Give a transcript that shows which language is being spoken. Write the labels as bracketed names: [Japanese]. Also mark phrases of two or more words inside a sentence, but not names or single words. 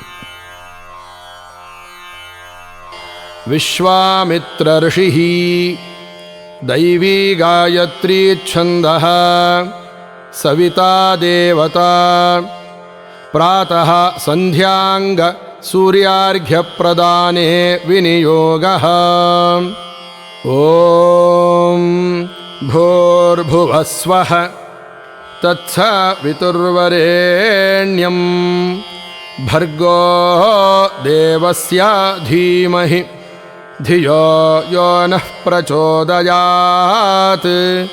[Sanskrit] ವಿಶ್ವಾಮಿತ್ರ ಋಷಿಃ ದೈವೀ ಗಾಯತ್ರೀ ಛಂದಃ ಸವಿತಾ ದೇವತಾ ಪ್ರಾತಃ ಸಂಧ್ಯಾಂಗ ಸೂರ್ಯಾರ್ಘ್ಯ ಪ್ರದಾನೇ ವಿನಿಯೋಗಃ. ಓಂ ಭೂರ್ಭುವಸ್ವಃ ತತ್ಸವಿತುರ್ವರೆಣ್ಯಂ ಭರ್ಗೋ ದೇವಸ್ಯ ಧೀಮಹಿ ಧಿಯೋ ಯೋ ನಃ ಪ್ರಚೋದಯಾತ್.